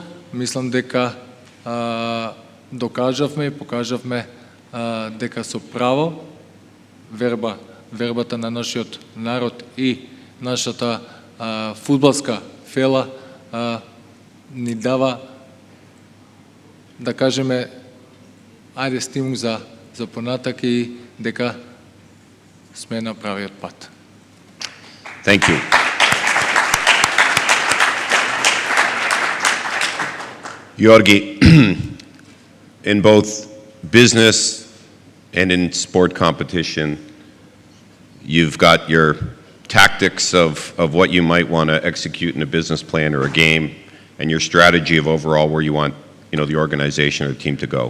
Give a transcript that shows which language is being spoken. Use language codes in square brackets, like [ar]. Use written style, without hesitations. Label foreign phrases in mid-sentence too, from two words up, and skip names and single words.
[mk] Мислам дека докажавме и покажавме дека со право вербата на нашиот народ и нашата фудбалска фела ни дава, да кажеме, ајде стимул за понатак и дека сме на правиот пат. [en] Thank you. Gjorgje, in both business and in sport competition, you've got your tactics of what you might want to execute in a business plan or a game, and your strategy of overall where you want the organization or the team to go.